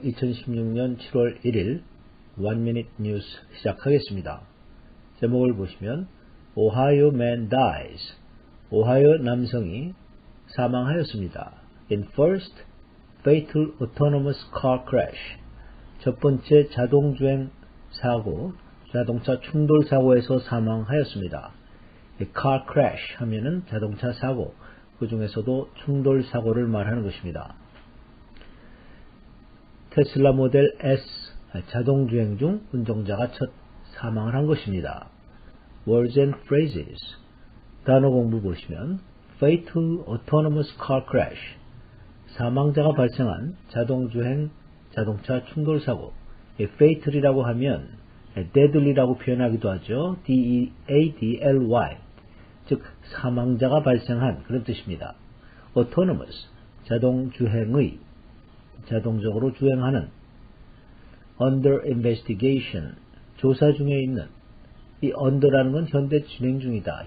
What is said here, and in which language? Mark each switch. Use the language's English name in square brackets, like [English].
[Korean] 2016년 7월 1일 One Minute News 시작하겠습니다. 제목을 보시면 [English] Ohio man dies. [Korean] 오하이오 남성이 사망하였습니다. [English] In first fatal autonomous car crash. [Korean] 첫 번째 자동주행 사고, 자동차 충돌 사고에서 사망하였습니다. car crash 하면은 자동차 사고, 그 중에서도 충돌 사고를 말하는 것입니다. 테슬라 모델 S 자동주행 중 운전자가 첫 사망을 한 것입니다. [English] Words and phrases. [Korean] 단어 공부 보시면 [English] Fatal autonomous car crash. [Korean] 사망자가 발생한 자동주행 자동차 충돌 사고. fatal이라고 하면 deadly라고 표현하기도 하죠. [English] D-E-A-D-L-Y. [Korean] 즉 사망자가 발생한 그런 뜻입니다. autonomous 자동주행의 자동적으로 주행하는 under investigation 조사 중에 있는 이 under라는 건 현재 진행 중이다.